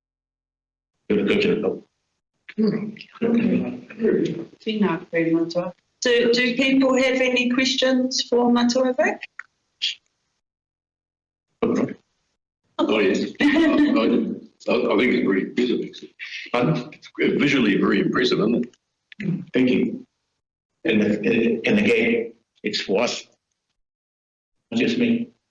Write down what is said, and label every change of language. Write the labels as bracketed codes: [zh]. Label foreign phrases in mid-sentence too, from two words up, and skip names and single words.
[en] Go to the top. [mi] Tēnā koe matua. [en] Do people have any questions for Matuawe? Oh, yes. I think it's very impressive. Visually very impressive, isn't it? Thank you. And again, it's for us, not just me.